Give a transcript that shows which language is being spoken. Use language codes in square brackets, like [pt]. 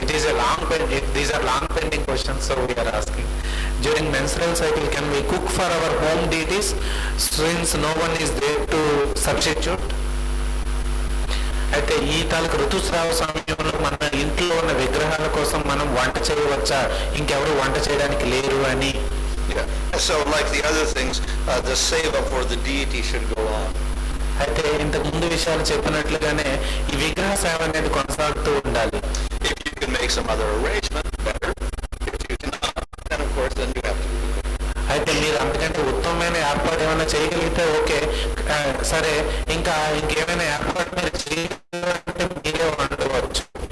[en] These are long pending questions, so we are asking. During menstrual cycle, can we cook for our home deities since no one is there to substitute? [te] అయితే ఈ తాలూకు ఋతుస్రావ సమయంలో మన ఇంట్లో ఉన్న విగ్రహాల కోసం మనం వంట చేయవచ్చా, ఇంకెవరు వంట చేయడానికి లేరు అని. [en] So like the other things, the seva for the deity should go on. [te] అయితే ఇంతకు ముందు విషయాలు చెప్పినట్లుగానే ఈ విగ్రహ సేవ అనేది కొనసాగుతూ ఉండాలి. [en] If you can make some other arrangement, better. If you cannot, then of course then you have to. [te] అయితే మీరు అంతకంటే ఉత్తమమైన ఏర్పాటు ఏమైనా చేయగలిగితే ఓకే, సరే ఇంకేమైనా ఏర్పాటు మీరు చేయాలంటే మీరే వండవచ్చు.